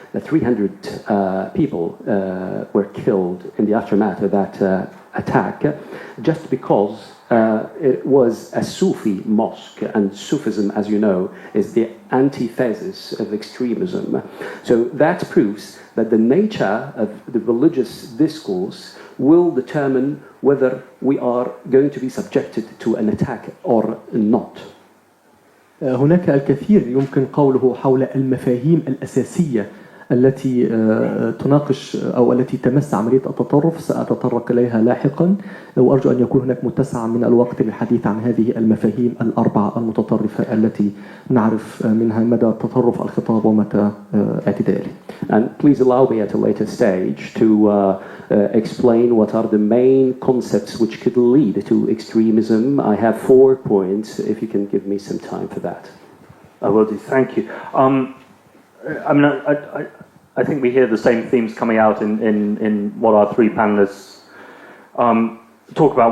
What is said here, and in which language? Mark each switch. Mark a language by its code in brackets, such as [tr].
[en] 300 people were killed in the aftermath of that attack, just because it was a Sufi mosque, and Sufism, as you know, is the antithesis of extremism. So that proves that the nature of the religious discourse will determine whether we are going to be subjected to an attack or not. [ar] هناك الكثير يمكن قوله حول المفاهيم الأساسية التي تناقش أو التي تمس عملية التطرف، سأتطرق إليها لاحقا، وأرجو أن يكون هناك متسع من الوقت للحديث عن هذه المفاهيم الأربعة المتطرفة التي نعرف منها مدى تطرف الخطاب ومتى اعتداله. [en] And please allow me at a later stage to explain what are the main concepts which could lead to extremism. I have 4 points, if you can give me some time for that. I will do, thank you. I mean, I think we hear the same themes coming out in what our three panelists talk about.